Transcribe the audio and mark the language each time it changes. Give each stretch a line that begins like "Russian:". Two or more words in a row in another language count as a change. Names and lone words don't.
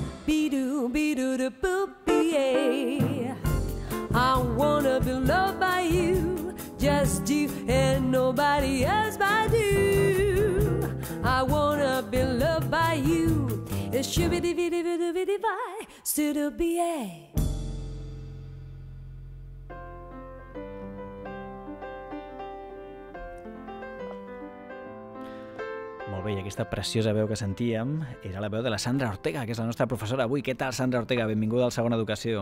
English: Be-do, be-do, da boop, be-a. I wanna be loved by you, just you and nobody else but you. I wanna be loved by you. It should be the still be a.
Catalan: Molt bé, i aquesta preciosa veu que sentíem era la veu de la Sandra Ortega, que és la nostra professora avui. Què tal, Sandra Ortega? Benvinguda al Segona Educació.